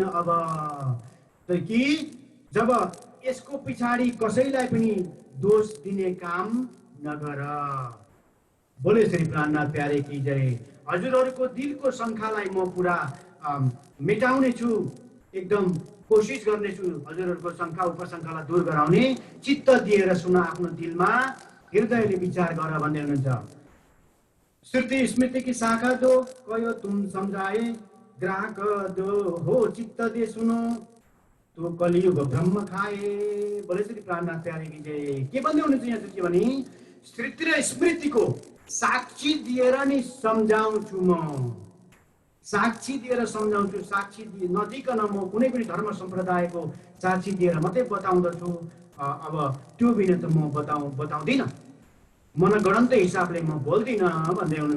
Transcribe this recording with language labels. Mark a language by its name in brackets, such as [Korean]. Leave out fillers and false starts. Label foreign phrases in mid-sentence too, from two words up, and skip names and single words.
[Hindi] अब कि जब [Nepali] यसको पछाडि कसैलाई पनि दोष दिने काम नगर। [Hindi] बोले श्री प्राणनाथ प्यारे की जय। [Nepali] हजुरहरूको दिलको शङ्कालाई म पुरा मेटाउने छु, एकदम कोसिस गर्नेछु हजुरहरूको शङ्का उपशङ्कालाई दूर गराउने। चित्त दिएर सुन, आफ्नो दिलमा हृदयले विचार गर भन्दै हुनुहुन्छ। [Hindi] श्रुति स्मृति की शाखा दो कयो तुम समझाए, ग्राहक दो हो चित्त दे सुनो तो कलियुग ब्रह्म खाए। बोले श्री प्राणनाथ प्यारे की जय। [Nepali] के भन्दै हुनुहुन्छ यहाँ चाहिँ भने श्रुति र स्मृतिको साक्षी दिएर नि सम्झाउँछु म, साक्षी दिएर सम्झाउँछु। साक्षी नदिकन म कुनै पनि धर्म सम्प्रदायको साक्षी दिएर मात्रै बताउँदछु। अब त्यो बिना त म बताउँदिनँ, मनगणन्त हिसाबले म बोल्दिनँ भन्दै हुनुहुन्छ।